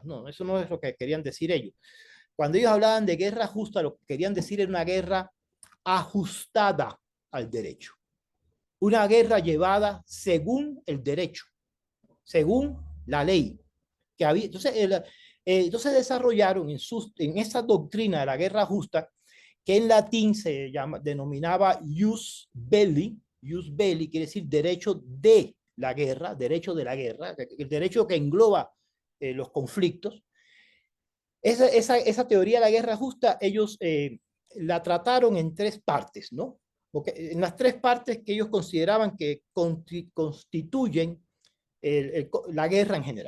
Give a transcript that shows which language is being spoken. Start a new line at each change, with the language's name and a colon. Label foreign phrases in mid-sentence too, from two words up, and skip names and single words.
Spanish: No, eso no es lo que querían decir ellos. Cuando ellos hablaban de guerra justa, lo que querían decir era una guerra ajustada al derecho. Una guerra llevada según el derecho, según la ley que había. Entonces desarrollaron en esa doctrina de la guerra justa, que en latín denominaba
Latin: jus belli. Jus belli
Spanish: quiere decir derecho de la guerra, derecho de la guerra, el derecho que engloba los conflictos. Esa teoría de la guerra justa, ellos la trataron en tres partes, ¿no? Porque en las tres partes que ellos consideraban que constituyen la guerra en general.